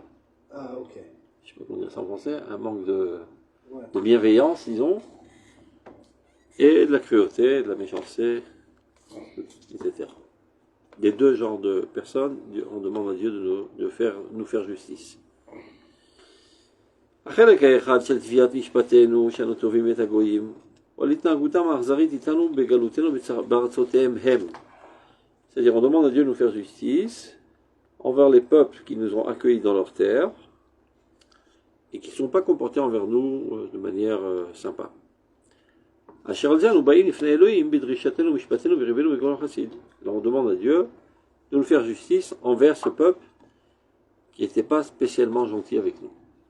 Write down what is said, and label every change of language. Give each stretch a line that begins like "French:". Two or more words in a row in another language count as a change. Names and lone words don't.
French: Ah, ok. Je ne sais pas comment dire ça en français, un manque de bienveillance, disons, et de la cruauté, de la méchanceté, etc. Des deux genres de personnes, on demande à Dieu de nous faire justice.
Hebrew: החלק האחד של תביעת משפטנו שאנו תובעים את הגויים או להתנהגותם האכזרית איתנו בגלותנו בארצותיהם הם.
French: C'est-à-dire on demande à Dieu de nous faire justice envers les peuples qui nous ont accueillis dans leur terre et qui ne sont pas comportés envers nous de manière sympa. Alors on demande à Dieu de nous faire justice envers ce peuple qui n'était pas spécialement gentil avec nous.